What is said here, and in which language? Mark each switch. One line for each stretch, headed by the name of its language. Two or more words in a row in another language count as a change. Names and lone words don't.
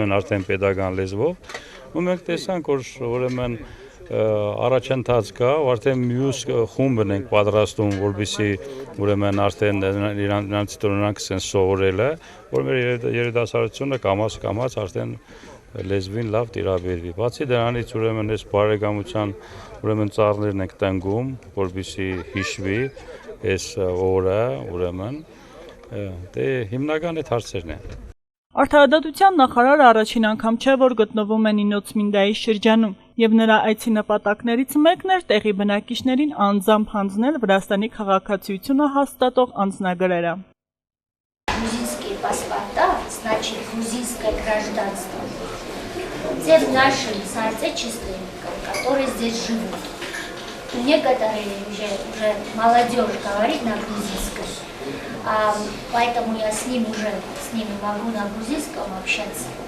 Armenian: են արդեն pedagogan լեզվով ու մենք տեսանք որ ուրեմն առաջընթաց կա արդեն մյուս խումբն ենք պատրաստում որպեսզի ուրեմն արդեն նրանց դրանք են սովորելը որ մեր երիտասարդությունը կամաց արդեն լեզվին լավ տիրաբերվի բացի դրանից ուրեմն այս բարեկամության ուրեմն ծառներն ենք տնկում որպեսզի հիշվի այս օրը ուրեմն դե հիմնական այդ հարցերն են Արդարադատության նախարարը առաջին անգամ չէ, որ գտնվում է Նինոցմինդայի շրջանում, եւ նրա այցի նպատակներից մեկն էր տեղի բնակիչներին անձամբ հանձնել Վրաստանի քաղաքացիությունը հաստատող անձնագրերը։
Russian: Грузинские паспорта, значит грузинское гражданство. Те наши соотечественникам, которые здесь живут. Некоторые уже молодежь говорит на грузинском. Поэтому я с ними могу на грузинском общаться.